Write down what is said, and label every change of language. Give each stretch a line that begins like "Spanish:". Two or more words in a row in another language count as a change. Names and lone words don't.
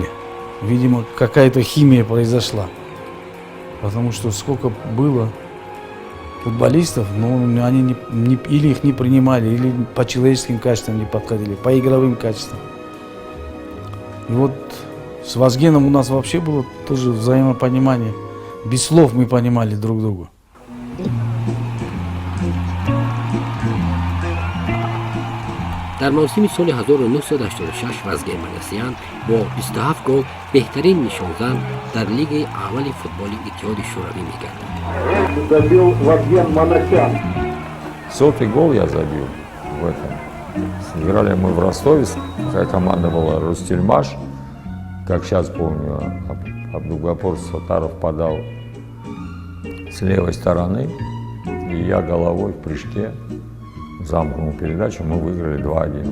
Russian: Видимо, какая-то химия произошла. Потому что сколько было футболистов, но они или их не принимали, или по человеческим качествам не подходили, по игровым качествам. И вот с Вазгеном у нас вообще было тоже взаимопонимание. Без слов мы понимали друг друга.
Tajik: در موسم سال 1986 وازگن منسیان با 27 گل بهترین نشانزن در لیگ اول فوتبال اتحاد شوروی می‌گردد.
Russian: Забил Вазген Манасян. 100-й гол я забил в этом. Играли мы в Ростове, такая команда была Ростельмаш. Как сейчас помню, Абдугапор Сатаров подал с левой стороны, и я головой в прыжке замкнул передачу, мы выиграли 2-1.